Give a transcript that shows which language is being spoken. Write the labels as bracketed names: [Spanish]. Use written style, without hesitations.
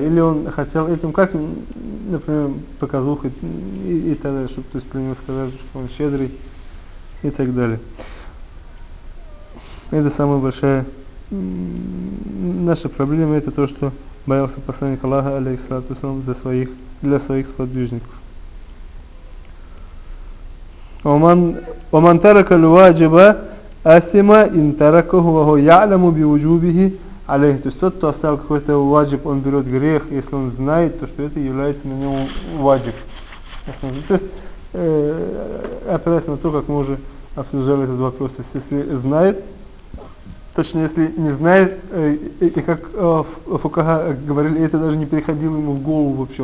[Russian] Или он хотел этим, как, например, показуха и так далее, чтобы то есть, при нем сказали, что он щедрый и так далее. Это самая большая наша проблема, это то, что боялся посланник Аллаха, алейхиссалату вассалам, для своих сподвижников. [Arabic] ومن ترك الواجب أثم إن تركه وهو يعلم بوجوبه عليه. [Russian] То есть тот, кто оставил какой-то ваджиб, он берет грех, если он знает, то что это является на нем ваджиб. То есть опираясь на то, как мы уже обсуждали этот вопрос. Если знает, точнее, если не знает, и как фукаха говорили, это даже не приходило ему в голову вообще.